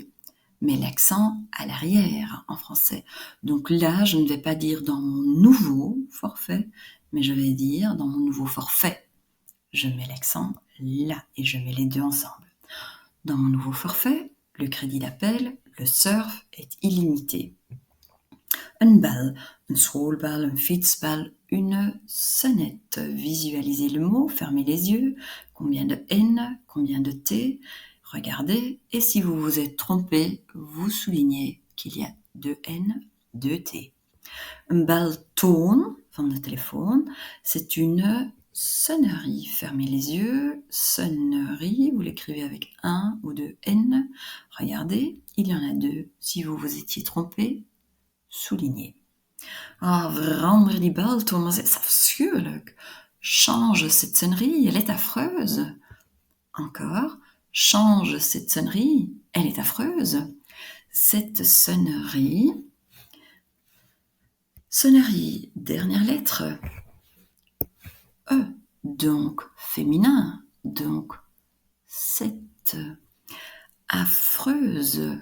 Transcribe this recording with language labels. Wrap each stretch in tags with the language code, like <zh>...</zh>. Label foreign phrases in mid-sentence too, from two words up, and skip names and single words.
<fr>Mais l'accent à l'arrière en français. Donc là, je ne vais pas dire dans mon nouveau forfait, mais je vais dire dans mon nouveau forfait. Je mets l'accent là et je mets les deux ensemble. Dans mon nouveau forfait, le crédit d'appel, le surf est illimité.</fr> <nl>Een bel, een schoolbel, een fietsbel,</nl> <fr>une sonnette. Visualisez le mot, fermez les yeux. Combien de N, combien de T? Regardez, et si vous vous êtes trompé, vous soulignez qu'il y a 2 N, 2 T.</fr> <nl>Een beltoon van de téléphone,</nl> <fr>c'est une sonnerie. Fermez les yeux, sonnerie, vous l'écrivez avec 1 ou 2 N. Regardez, il y en a 2. Si vous vous étiez trompé, soulignez.</fr> <nl>Ah, verander die beltoon, maar c'est afschuwelijk.</nl> <fr>Change cette sonnerie, elle est affreuse. Encore, change cette sonnerie, elle est affreuse. Cette sonnerie, dernière lettre, E, donc féminin, donc cette affreuse.</fr>